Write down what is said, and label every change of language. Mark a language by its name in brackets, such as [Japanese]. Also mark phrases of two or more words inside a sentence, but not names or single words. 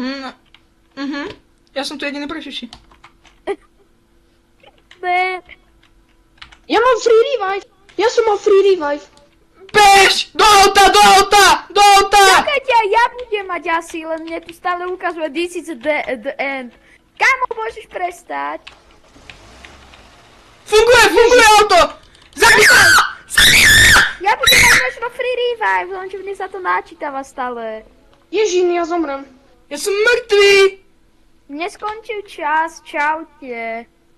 [Slovak] Ja som tu jediný preživší. Ne. Ja mám [English] free revive. [Slovak] Ja som mal [English] free revive. [Slovak] Bež! Do auta! Čakajte, ja budem mať asi, len mne tu stále ukazuje [English] this is the end. [Slovak] Kamo, môžeš prestať? Funguje auto! Zabíjaj! Ja budem mať možno [English] free revive, [Slovak] lenže mne sa to načítava stále. Ježín, ja zomrem. Ja som mŕtvý! Mne skončil čas, čaute.